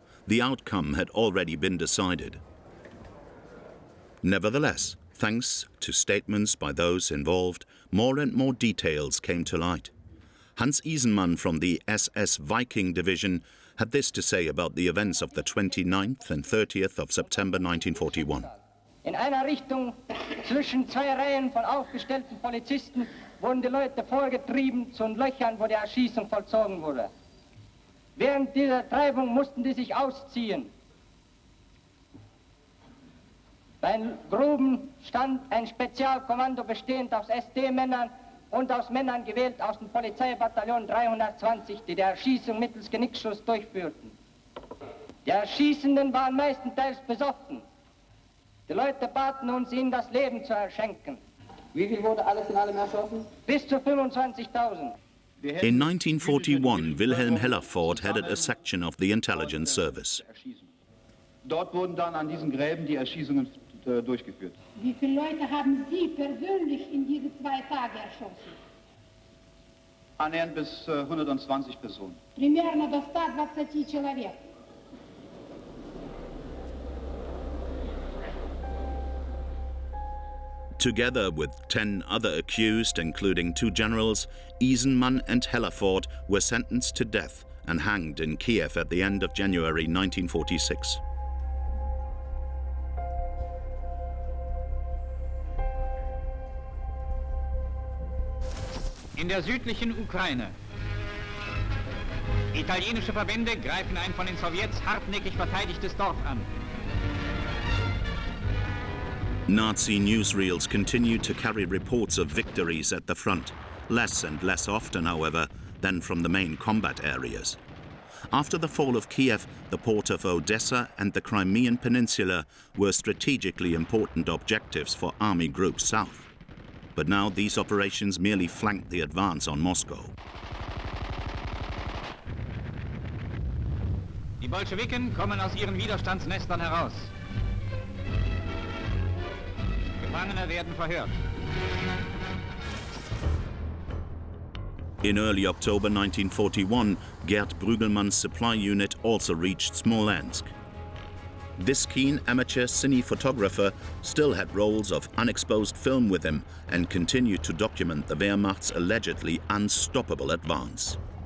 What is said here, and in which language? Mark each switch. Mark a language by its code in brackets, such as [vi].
[en] The outcome had already been decided. Nevertheless, thanks to statements by those involved, more and more details came to light. Hans Isenmann from the SS Viking Division had this to say about the events of the 29th and 30th of September 1941. [de] In einer Richtung zwischen zwei Reihen von aufgestellten Polizisten wurden die Leute vorgetrieben zu den Löchern, wo die Erschießung vollzogen wurde. Während dieser Treibung mussten die sich ausziehen. Bei den Gruben stand ein Spezialkommando bestehend aus SD-Männern und aus Männern gewählt aus dem Polizeibataillon 320, die die Erschießung mittels Genickschuss durchführten. Die Erschießenden waren meistenteils besoffen. Die Leute baten uns, ihnen das Leben zu erschenken. Wie viel wurde alles in allem erschossen? Bis zu 25.000. [en] In 1941, Wilhelm Hellerford headed a section of the intelligence service. [de] Dort wurden dann an diesen Gräben die Erschießungen durchgeführt. Wie viele Leute haben Sie persönlich in diese 2 Tage erschossen? Annähernd bis 120 Personen. [ru] Примерно до 120 человек. [en] Together with 10 other accused, including 2 generals, Isenmann and Hellerford were sentenced to death and hanged in Kiev at the end of January 1946. [de] In der südlichen Ukraine. Italienische Verbände greifen ein von den Sowjets hartnäckig verteidigtes Dorf an. [en] Nazi newsreels continued to carry reports of victories at the front, less and less often, however, than from the main combat areas. After the fall of Kiev, the port of Odessa and the Crimean Peninsula were strategically important objectives for Army Group South. But now these operations merely flanked the advance on Moscow. [de] Die Bolschewiken kommen aus ihren Widerstandsnestern heraus. Gefangene werden verhört. [en] In early October 1941, Gerd Brügelmann's supply unit also reached Smolensk. This keen amateur cine photographer still had rolls of unexposed film with him and continued to document the Wehrmacht's allegedly unstoppable advance.